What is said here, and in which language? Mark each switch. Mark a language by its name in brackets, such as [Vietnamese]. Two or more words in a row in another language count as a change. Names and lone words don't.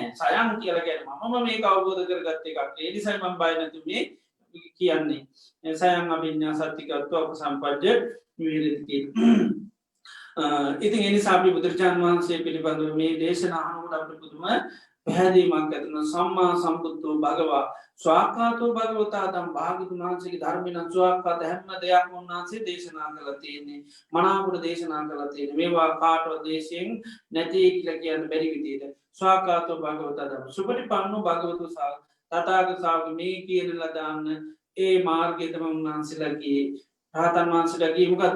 [Sinhala] සයන් කියලා කියන්නේ මමම මේක අවබෝධ කරගත්ත එකක්. ඒ නිසායි මම බය නැතු මේ කියන්නේ. [Pali] සයන් අභිඥා සත්‍ය ගත්තා උපසම්පජ්ජ විහෙරති. [Sinhala] ඉතින් ඒ නිසා අපි බුදුරජාණන් වහන්සේ පිළිබඳව මේ දේශනා අහනකොට අපිට පුදුම පැහැදීමක් ඇතින [Pali] සම්මා සම්බුද්ධෝ භගවා ස්වාක්ඛාතෝ භගවතා දම් [Sinhala] භාග්‍යවතුන් වහන්සේගේ ධර්මයෙන් ස්වාක්ඛාත හැම දෙයක්ම උන්වහන්සේ දේශනා කළා තියෙන්නේ. මනාවකට දේශනා කළා තියෙන්නේ. මේවා කාටවත් දේශයෙන් නැති කියලා කියන්න බැරි විදිහට [Pali] ස්වාක්ඛාතෝ භගවතා දම් සුපටිපන්නෝ භගවතු තථාගත ශාවක [Sinhala] මේ කියන ලදාන්න ඒ මාර්ගය තමයි උන්වහන්සේලාගේ රහතන් වහන්සේලාගේ මොකද්ද?